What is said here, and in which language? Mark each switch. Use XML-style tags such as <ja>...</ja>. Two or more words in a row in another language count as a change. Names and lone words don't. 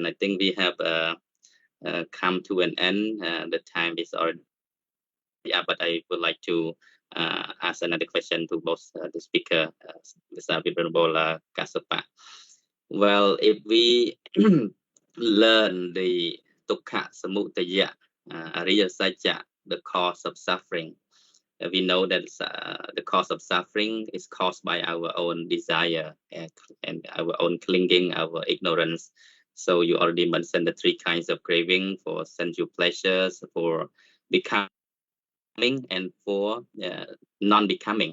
<en>I think we have come to an end. The time is already, but I would like to ask another question to both the speaker, Mr. Vibranbola Kasapa. Well, if we learn the</en> <pi>dukkha, samudaya, ariya satya,</pi> <en>the cause of suffering, we know that the cause of suffering is caused by our own desire and our own clinging, our ignorance. So you already mentioned the three kinds of craving: for sensual pleasures, for becoming, and for non-becoming.</en>